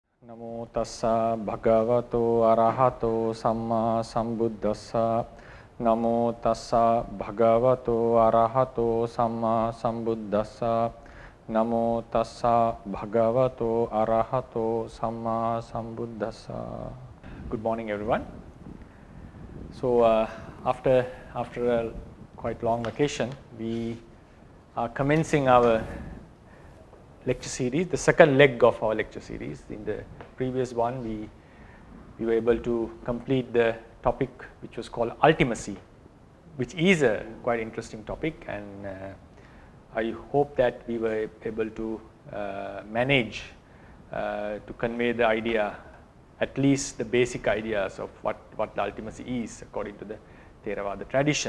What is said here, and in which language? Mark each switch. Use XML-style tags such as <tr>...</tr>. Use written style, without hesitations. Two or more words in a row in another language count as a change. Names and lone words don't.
<pi>Namo tassa bhagavato arahato samma sambuddhassa. Namo tassa bhagavato arahato samma sambuddhassa. Namo tassa bhagavato arahato samma sambuddhassa.</pi> <en>Good morning, everyone. So after a quite long vacation, we are commencing our lecture series, the second leg of our lecture series. In the previous one, we were able to complete the topic which was called ultimacy, which is a quite interesting topic, and I hope that we were able to manage to convey the idea, at least the basic ideas of what the ultimacy is according to the Theravada tradition.</en>